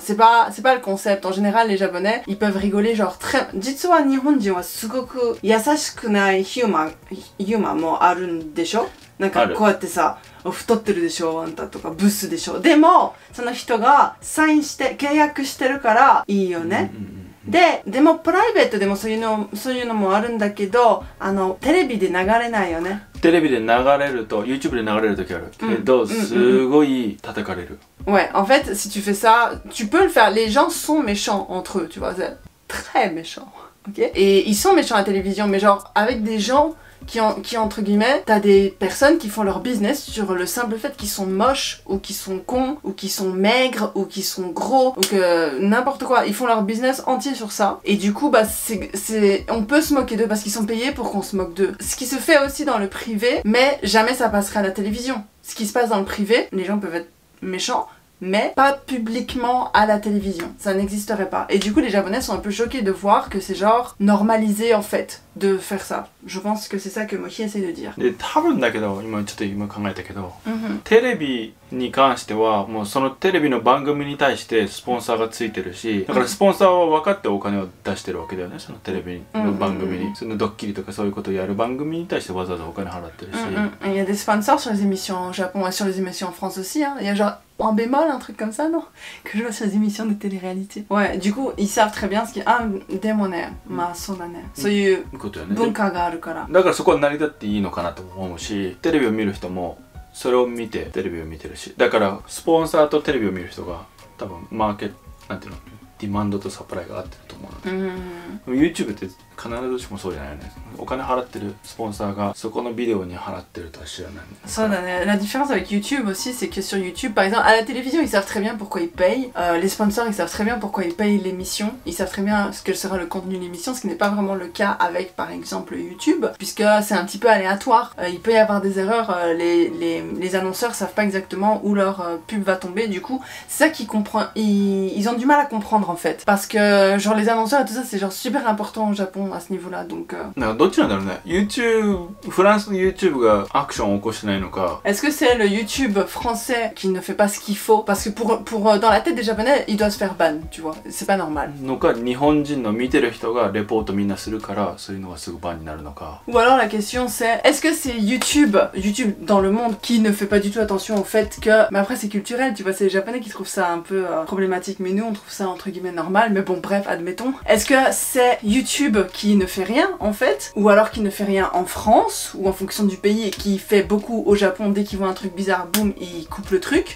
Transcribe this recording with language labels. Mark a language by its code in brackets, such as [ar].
[fr] C'est pas le concept. En général les Japonais ils peuvent rigoler genre très. [ja] 実は日本人はすごく優しくないヒューマンもあるんでしょ。なんかこうやってさ、太ってるでしょあんたとかブスでしょ。でもその人がサインして契約してるからいいよね。でもプライベートでもそういうのもあるんだけど、テレビで流れないよね。テレビで流れると YouTube で流れる時あるけど、すごい叩かれる。 [fr] Ouais, en fait, si tu fais ça, tu peux le faire. Les gens sont méchants entre eux, tu vois, c'est très méchant, ok. Et ils sont méchants à la télévision, mais genre avec des gens qui entre guillemets, t'as des personnes qui font leur business sur le simple fait qu'ils sont moches, ou qu'ils sont cons, ou qu'ils sont maigres, ou qu'ils sont gros, ou que n'importe quoi. Ils font leur business entier sur ça. Et du coup, bah on peut se moquer d'eux parce qu'ils sont payés pour qu'on se moque d'eux. Ce qui se fait aussi dans le privé, mais jamais ça passerait à la télévision. Ce qui se passe dans le privé, les gens peuvent être méchants, mais pas publiquement à la télévision. Ça n'existerait pas. Et du coup, les Japonais sont un peu choqués de voir que c'est genre normalisé en fait de faire ça. Je pense que c'est ça que Mochi essaie de dire. [ja] で多分だけど今考えたけど、テレビに関してはもうそのテレビの番組に対してスポンサーがついてるし、だからスポンサーは分かってお金を出してるわけだよね。そのテレビの番組に、そのドッキリとかそういうことをやる番組に対してわざわざお金払ってるし。 [fr] Il y a des sponsors sur les émissions au Japon et sur les émissions en France aussi. Hein. Il y a genre en bémol, un truc comme ça, non? Que je vois sur les émissions de télé-réalité. Ouais, du coup, ils savent très bien ce qui est. [ja] Ah, démonaire, ma sonane. Soyu bunka ga aru kara. だからそこは成り立っていいのかなと思うし、テレビを見る人もそれを見てテレビを見てるし、だからスポンサーとテレビを見る人が多分マーケットなんていうの、ディマンドとサプライが合ってると思う。 YouTube って必ずしもそうじゃないよね。お金払ってるスポンサーがそこのビデオに払ってるとは知らない。そうだね。 [fr] La différence avec YouTube aussi, c'est que sur YouTube, par exemple, à la télévision, ils savent très bien pourquoi ils payent. Les sponsors, ils savent très bien pourquoi ils payent l'émission. Ils savent très bien ce que sera le contenu de l'émission, ce qui n'est pas vraiment le cas avec, par exemple, YouTube, puisque c'est un petit peu aléatoire. Il peut y avoir des erreurs. Les annonceurs savent pas exactement où leur pub va tomber. Du coup, c'est ça qu'ils comprennent. Ils ont du mal à comprendre en fait, parce que genre les annonceurs et tout ça, c'est genre super important au Japon à ce niveau-là. Donc. [ja] どっちなんだろうね。 YouTube フランスの YouTube がアクションを起こしてないのか。 [fr] Est-ce que c'est le YouTube français qui ne fait pas ce qu'il faut? Parce que pour dans la tête des Japonais, il doit se faire ban, tu vois. C'est pas normal. [ja] のか日本人の見てる人がレポートみんなするからそういうのがすぐバンになるのか。 [fr] Ou alors la question c'est est-ce que c'est YouTube dans le monde qui ne fait pas du tout attention au fait que. Mais après c'est culturel, tu vois. C'est les Japonais qui trouvent ça un peu problématique, mais nous on trouve ça entre guillemets normal. Mais bon bref, admettons. Est-ce que c'est YouTube qui ne fait rien en fait, ou alors qui ne fait rien en France ou en fonction du pays et qui fait beaucoup au Japon, dès qu'ils voient un truc bizarre, boum, ils coupent le truc?